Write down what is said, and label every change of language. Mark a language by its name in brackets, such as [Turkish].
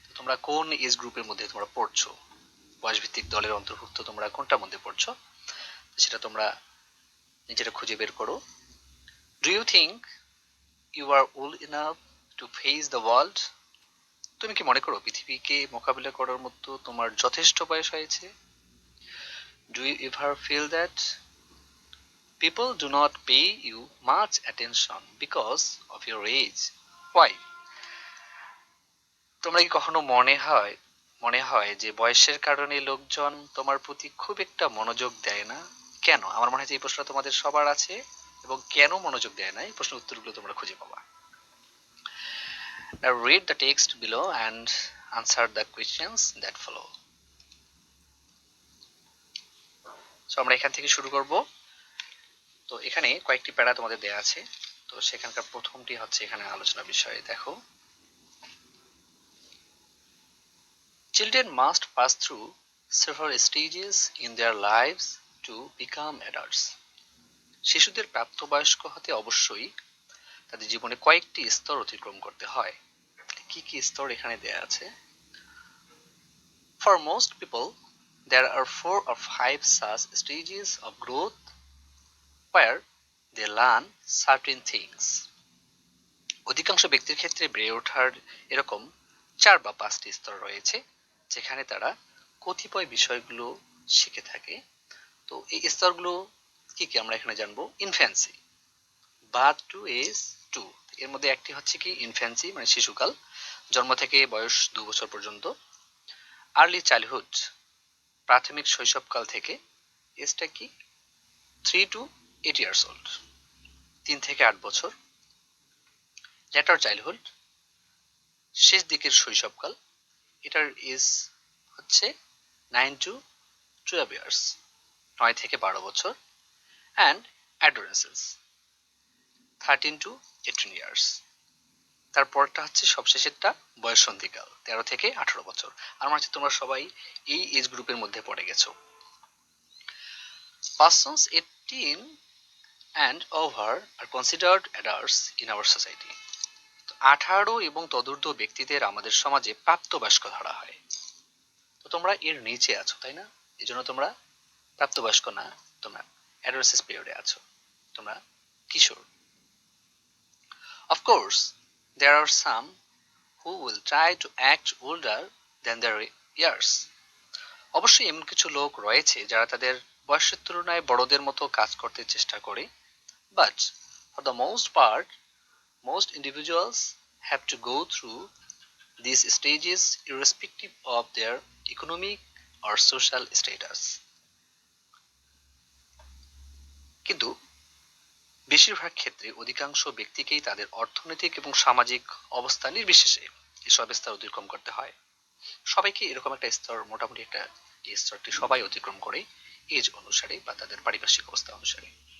[Bangla] তোমরা কোন এজ গ্রুপের মধ্যে তোমরা পড়ছো? বয়সভিত্তিক দলের অন্তর্ভুক্ত তোমরা কোনটার মধ্যে পড়ছো, সেটা তোমরা নিজেরা খুঁজে বের করো। [English] Do you think you are old enough to face the world? [Bangla] তুমি কি মনে করো পৃথিবীকে মোকাবিলা করার মতো তোমার যথেষ্ট বয়স হয়েছে? [English] Do you ever feel that people do not pay you much attention because of your age? Why? [Bangla] তোমরা কি কখনো মনে হয় যে বয়সের কারণে লোকজন তোমার প্রতি খুব একটা মনোযোগ দেয় না? কেন? আমার মনে হয় যে এই প্রশ্নটা তোমাদের সবার আছে, এবং কেন মনোযোগ দেয় না এই প্রশ্নের উত্তরগুলো তোমরা খুঁজে পাবা। [English] Now read the text below and answer the questions that follow. [Bangla] So আমরা এখান থেকে শুরু করব। তো এখানে কয়েকটি প্যারা তোমাদের দেয়া আছে। তো সেখানকার প্রথমটি হচ্ছে এখানে আলোচনা বিষয়। [English] দেখো, children must pass through several stages in their lives to become adults. [Bangla] শিশুদের প্রাপ্তবয়স্ক হতে অবশ্যই তাদের জীবনে কয়েকটি স্তর অতিক্রম করতে হয়। কি কি স্তর এখানে দেয়া আছে? [English] For most people, there are 4 or 5 such stages of growth where they learn certain things. [Bangla] অধিকাংশ ব্যক্তির ক্ষেত্রে বেড়ে ওঠার এরকম 4 বা 5টি স্তর রয়েছে যেখানে তারা কতিপয় বিষয়গুলো শিখে থাকে। তো এই স্তরগুলো কি কি আমরা এখানে জানবো। ইনফ্যান্সি, [English] birth to age 2, [Bangla] এর মধ্যে একটি হচ্ছে কি ইনফ্যান্সি মানে শিশুকাল, জন্ম থেকে বয়স 2 বছর পর্যন্ত। আর্লি চাইল্ডহুড, প্রাথমিক শৈশবকাল থেকে, এজটা কি [English] 3 to 8 years old, [Bangla] 3 থেকে 8 বছর। লেটার চাইল্ডহুড, শেষ দিকের শৈশবকাল, এটার এজ হচ্ছে [English] 9 to 12 years, [Bangla] 9 থেকে 12 বছর। [English] And adolescence, 13 to 18 years. [Bangla] তারপরটা হচ্ছে সবশেষেরটা বয়ঃসন্ধিকাল, 13 থেকে 18 বছর। আর মনে হচ্ছে তোমরা সবাই এই এজ গ্রুপের মধ্যে পড়ে গেছো। [English] Persons 18 and over are considered adults in our society. [Bangla] 18 এবং তদূর্ধ্ব ব্যক্তিদের আমাদের সমাজে প্রাপ্তবয়স্ক ধরা হয়। তো তোমরা এর নিচে আছো, তাই না? এই জন্য তোমরা প্রাপ্তবয়স্ক না, তোমরা অ্যাডোলেসেন্স পিরিয়ডে আছো, তোমরা কিশোর। [English] Of course, there are some who will try to act older than their years. [Bangla] অবশ্যই এমন কিছু লোক রয়েছে যারা তাদের বয়সের তুলনায় বড়দের মতো কাজ করতে চেষ্টা করে, [English] but for the most part, most individuals have to go through these stages irrespective of their economic or social status. [Bangla] কিন্তু বেশিরভাগ ক্ষেত্রে অধিকাংশ ব্যক্তিকেই তাদের অর্থনৈতিক এবং সামাজিক অবস্থা নির্বিশেষে এসব স্তর অতিক্রম করতে হয়। সবাইকে এরকম একটা স্তর, মোটামুটি একটা এই স্তরটি সবাই অতিক্রম করে এজ অনুসারে বা তাদের পারিপার্শ্বিক অবস্থা অনুসারে।